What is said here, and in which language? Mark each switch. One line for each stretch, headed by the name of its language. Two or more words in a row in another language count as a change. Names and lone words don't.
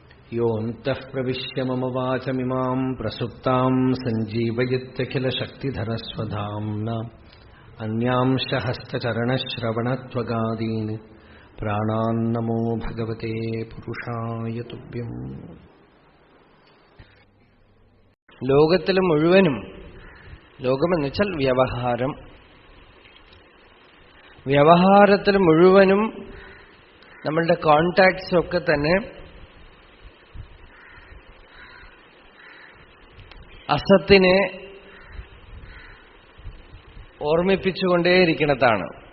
Sanskrit: योऽन्तः प्रविश्य मम वाचमिमां प्रसुप्तां सञ्जीवयत्यखिलशक्तिधरस्वधाम्ना अन्यांश हस्तचरणश्रवणत्वगादीन् प्राणान्नमो भगवते पुरुषाय तुभ्यम्.
Malayalam: ലോകത്തിൽ മുഴുവനും, ലോകമെന്ന് വെച്ചാൽ വ്യവഹാരം, വ്യവഹാരത്തിൽ മുഴുവനും നമ്മളുടെ കോണ്ടാക്ട്സ് ഒക്കെ തന്നെ അസത്തിനെ ഓർമ്മിപ്പിച്ചുകൊണ്ടേയിരിക്കുന്നതാണ്.